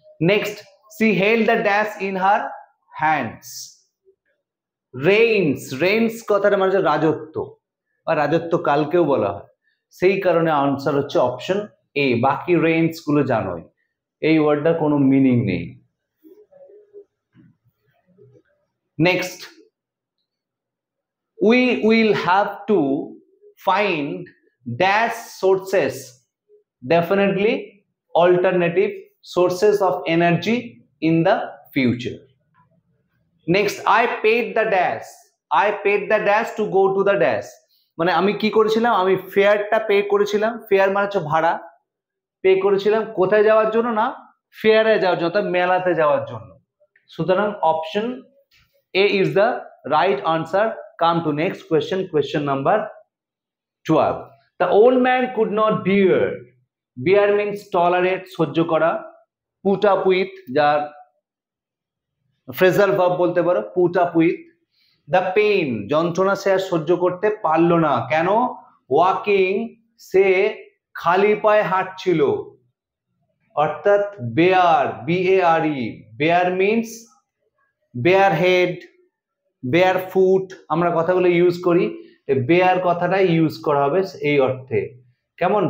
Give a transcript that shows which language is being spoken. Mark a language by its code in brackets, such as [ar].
[en] Next, she held the dash in her hands। [bn] Rains, rains কথাটা মানে হচ্ছে রাজত্ব বা রাজত্ব কালকেও বলা হয়, সেই কারণে আনসার হচ্ছে অপশন এ। বাকি রেইনস গুলো জানোই, এই ওয়ার্ডটা কোনো মিনিং নেই। [en] Next, we will have to find dash sources, definitely alternative sources of energy in the future। Next, I paid the dash, I paid the dash to go to the dash, [bn] মানে আমি কি করেছিলাম? আমি ফেয়ারটা pay করেছিলাম। Fair মানে হচ্ছে ভাড়া। Pay করেছিলাম কোথায় যাওয়ার জন্য? না, ফেয়ারে যাওয়ার জন্য, মেলাতে যাওয়ার জন্য। সুতরাং option A is the right answer. Come to next question, question number 12। [en] The old man could not bear, bear means tolerate, [bn] সহ্য করা, [en] put up with, [bn] যার ফ্রেজাল ভার্ব বলতে পারো, [en] put up with the pain, [bn] যন্ত্রণা সে আর সহ্য করতে পারলো না। কেন? ওয়াকিং, সে খালি পায়ে হাঁটছিল, অর্থাৎ bear, BARE, bear means bear head, bear foot, আমরা কথাগুলো ইউজ করি, বেয়ার কথাটাই ইউজ করা হবে এই অর্থে। কেমন?